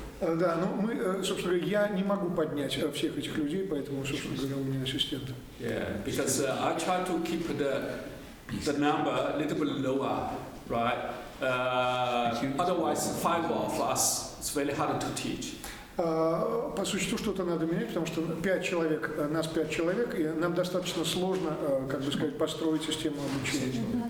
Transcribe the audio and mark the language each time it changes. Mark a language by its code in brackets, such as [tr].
[ru] Да, но мы, собственно говоря, я не могу поднять всех этих людей, поэтому, собственно говоря, у меня ассистент. [en] Yeah, because I try to keep the number a little bit lower, right? Otherwise, 5 of us, it's very hard to teach. [ru] По существу что-то надо менять, потому что 5 человек, нас 5 человек, и нам достаточно сложно, как бы сказать, построить систему обучения.